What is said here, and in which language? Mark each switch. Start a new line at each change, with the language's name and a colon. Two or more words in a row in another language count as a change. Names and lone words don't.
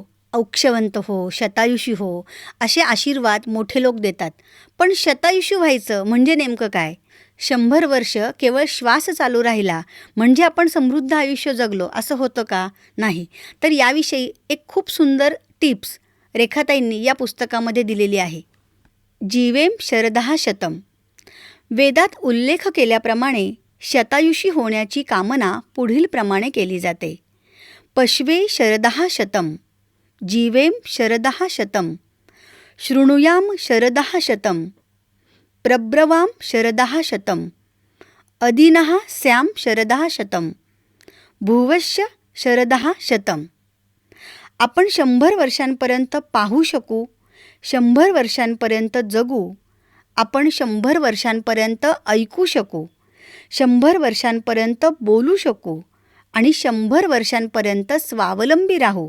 Marathi: औक्षवंत हो, शतायुषी हो असे आशीर्वाद मोठे लोक देतात. पण शतायुषी व्हायचं म्हणजे नेमकं काय? 100 वर्ष केवळ श्वास चालू राहिला म्हणजे आपण समृद्ध आयुष्य जगलो असं होतं का? नाही. तर याविषयी एक खूप सुंदर टिप्स रेखाताईंनी या पुस्तकामध्ये दिलेली आहे.
Sanskrit: जीवेम शरदः शतम.
Marathi: वेदात उल्लेख केल्याप्रमाणे शतायुषी होण्याची कामना पुढील प्रमाणे केली जाते.
Sanskrit: पश्वे शरदः शतम, जीवेम शरदः शतम, शृणुयाम शरदः शतम, प्रब्रवाम शरदः शतम, अदीनः स्याम शरदः शतम, भुवश्य शरदः शतम.
Marathi: आपण 100 वर्षांपर्यंत पाहू शकू, 100 वर्षांपर्यंत जगू, आपण 100 वर्षांपर्यंत ऐकू शकू, 100 वर्षांपर्यंत बोलू शकू आणि 100 वर्षांपर्यंत स्वावलंबी राहू.